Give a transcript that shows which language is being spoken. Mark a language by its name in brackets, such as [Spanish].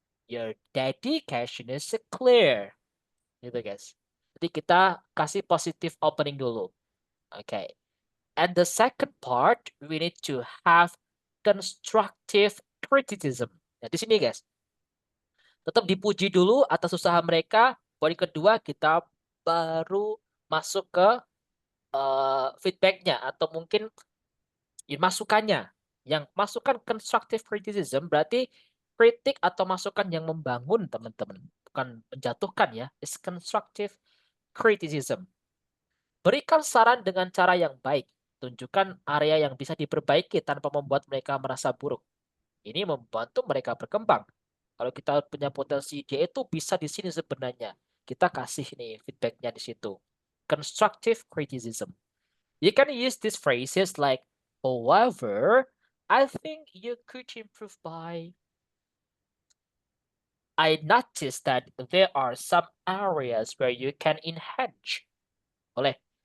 [English] Your dedication is clear. [Indonesian] Gitu [English] guys. [Indonesian] Jadi kita kasih positive opening dulu. Okay. [English] And the second part, we need to have constructive criticism. [Indonesian] Nah, di sini guys, tetap dipuji dulu atas usaha mereka. Poin kedua, kita baru masuk ke feedbacknya atau mungkin masukannya. Yang masukan constructive criticism berarti kritik atau masukan yang membangun, teman-teman. Bukan menjatuhkan ya. [English] It's constructive criticism. [Indonesian] Berikan saran dengan cara yang baik. Tunjukkan area yang bisa diperbaiki tanpa membuat mereka merasa buruk. Ini membantu mereka berkembang. Kalau kita punya potensi, dia itu bisa di sini sebenarnya. Kita kasih nih feedbacknya di situ. [English] Constructive criticism. You can use these phrases like, however, I think you could improve by. I noticed that there are some areas where you can enhance. [Indonesian] Boleh.